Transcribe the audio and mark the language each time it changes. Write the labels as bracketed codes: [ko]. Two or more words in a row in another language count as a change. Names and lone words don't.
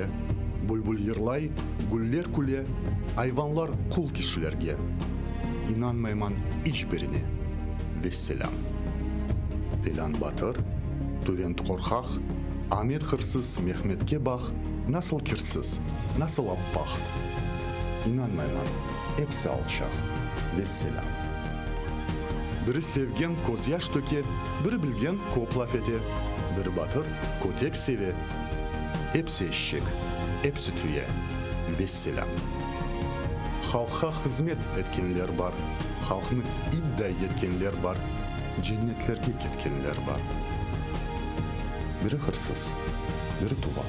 [crh] Bulbul yırlay, güller kule. Hayvanlar kul kişilerge. İnanmayman hiçbirine. Vesselam. Filan batır, tüvent korkak. Ahmet hırsız, Mehmet'e bak. Nasıl kirsіз, nasıl appaq. İnanmayman, hepsi alçaq. Vesselam. Biri sevgen koz yaş töke, biri bilgen kop laf ete, biri batır kotek seve. Hepsi eşek, hepsi tüye. Vesselam. Halka hizmet etkenler var, halkını iddia etkenler var, cennetlerge ketkenler var. Biri hırsız, biri tuvar.